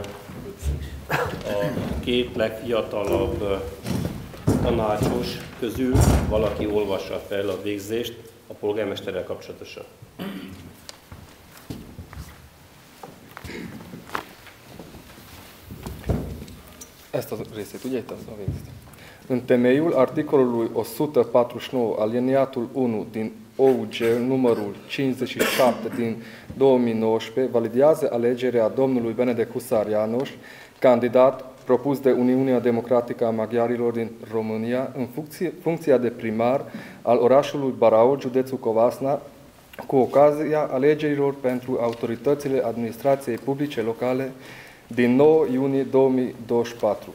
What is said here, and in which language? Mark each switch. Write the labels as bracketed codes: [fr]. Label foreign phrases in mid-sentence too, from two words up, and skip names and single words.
[hu] a két legfiatalabb tanácsos közül valaki olvassa fel a végzést a polgármesterrel kapcsolatosan. Ezt a részét, ugye? Itt a végzést. [ro] În temeiul articolului 149 aliniatul 1 din OUG numărul 57 din 2019 validează alegerea domnului Benedek Huszár János, candidat propus de Uniunea Democratică a Maghiarilor din România în funcția de primar al orașului Baraud, județul Covasna, cu ocazia alegerilor pentru autoritățile administrației publice locale din 9 iunie 2024.